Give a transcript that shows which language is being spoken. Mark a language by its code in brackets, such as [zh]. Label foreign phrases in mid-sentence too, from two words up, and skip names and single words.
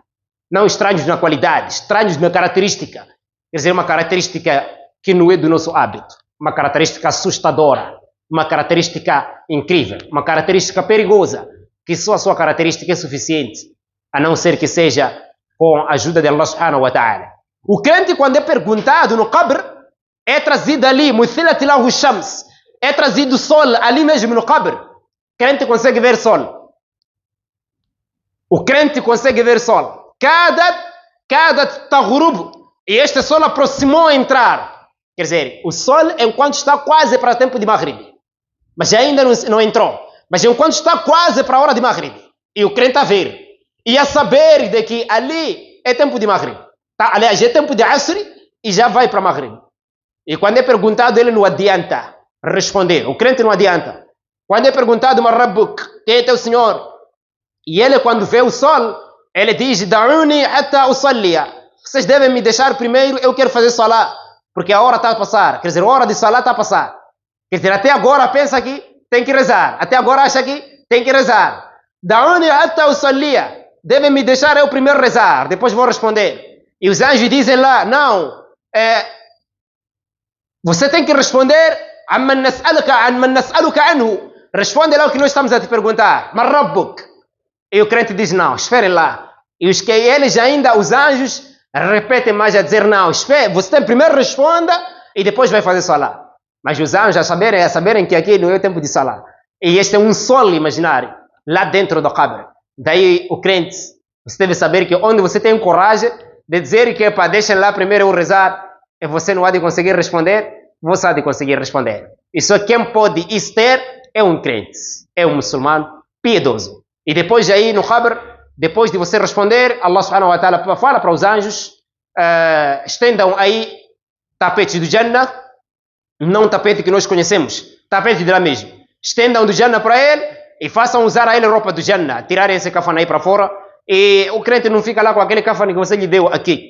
[pt] Não estranhos na qualidade, estranhos na característica. Quer dizer, uma característica que não é do nosso hábito. Uma característica assustadora. Uma característica incrível. Uma característica perigosa. Que só a sua característica é suficiente. A não ser que seja com a ajuda de [ar] الله سبحانه وتعالى. [pt] O crente, quando é perguntado no qabr, é trazido ali, [ar] مثلت له شمس. [pt] É trazido o sol ali mesmo no qabr. O crente consegue ver sol. O crente consegue ver sol. [ar] كادت تغرب. [pt] E este sol aproximou a entrar. Quer dizer, o sol enquanto está quase para o tempo de Maghrib. Mas ainda não entrou. Mas enquanto está quase para a hora de Maghrib. E o crente a ver. E a saber de que ali é tempo de Maghrib. Tá? Aliás, é tempo de Asr e já vai para Maghrib. E quando é perguntado, ele não adianta responder. O crente não adianta. Quando é perguntado, Marrabbuk, quem é teu Senhor? E ele, quando vê o sol, ele diz, [ar] دعوني حتى أصلي. [pt] Vocês devem me deixar primeiro, eu quero fazer salah. Porque a hora está a passar. Quer dizer, a hora de salah está a passar. Quer dizer, até agora pensa que tem que rezar. Até agora acha que tem que rezar. [ar] دعوني حتى أصلي. [pt] Devem me deixar eu primeiro rezar. Depois vou responder. E os anjos dizem lá, não. Você tem que responder [ar] عما نسألك عنه. [pt] Responde lá o que nós estamos a te perguntar. Marrabbuk. E o crente diz, não, esperem lá. E os que eles ainda, os anjos, repetem mais a dizer, não, espere, você primeiro responda e depois vai fazer salah. Mas os anjos a saberem que aqui não é o tempo de salah. E este é um sol imaginário, lá dentro do qabr. Daí o crente, você deve saber que onde você tem coragem de dizer que deixem lá primeiro eu rezar, e você não há de conseguir responder, você há de conseguir responder. E só quem pode isso ter é um crente, é um muçulmano piedoso. E depois aí no qabr, depois de você responder, [ar] الله سبحانه وتعالى [pt] fala para os anjos, estendam aí tapetes do Jannah, não tapete que nós conhecemos, tapete de lá mesmo. Estendam do Jannah para ele e façam usar a ele roupa do Jannah, tirarem esse cafane aí para fora. E o crente não fica lá com aquele cafane que você lhe deu aqui.